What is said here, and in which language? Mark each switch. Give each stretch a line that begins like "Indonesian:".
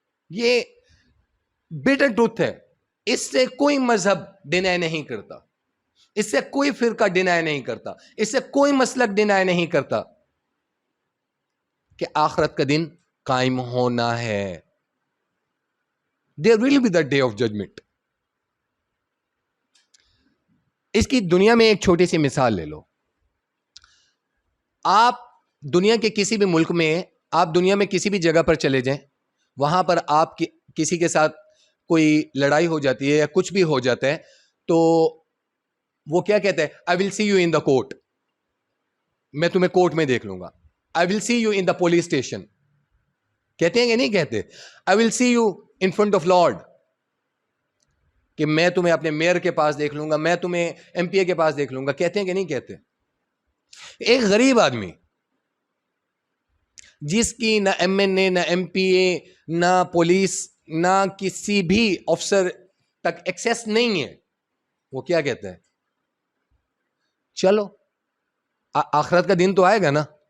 Urdu: یہ bitter truth ہے. اس سے کوئی مذہب ڈینائی نہیں کرتا, اس سے کوئی فرقہ ڈینائی نہیں کرتا, اس سے کوئی مسلک ڈینائی نہیں کرتا کہ آخرت کا دن قائم ہونا ہے.
English: There will be the day of judgment.
Urdu: اس کی دنیا میں ایک چھوٹی سی مثال لے لو. آپ دنیا کے کسی بھی ملک میں, آپ دنیا میں کسی بھی جگہ پر چلے جائیں, وہاں پر آپ کسی کے ساتھ کوئی لڑائی ہو جاتی ہے یا کچھ بھی ہو جاتا ہے, تو وہ کیا کہتا ہے,
English: I will see you in the court.
Urdu: میں تمہیں کورٹ میں دیکھ لوں گا.
English: I will see you in the police station.
Urdu: کہتے ہیں کہ نہیں کہتے؟
English: I will see you in front of Lord.
Urdu: کہ میں تمہیں اپنے میئر کے پاس دیکھ لوں گا, میں تمہیں ایم پی اے کے پاس دیکھ لوں گا. کہتے ہیں کہ نہیں کہتے؟ ایک غریب آدمی جس کی نہ ایم این اے, نہ ایم پی اے, نہ پولیس, نہ کسی بھی افسر تک ایکسیس نہیں ہے, وہ کیا کہتا ہے؟ چلو آخرت کا دن تو آئے گا نا.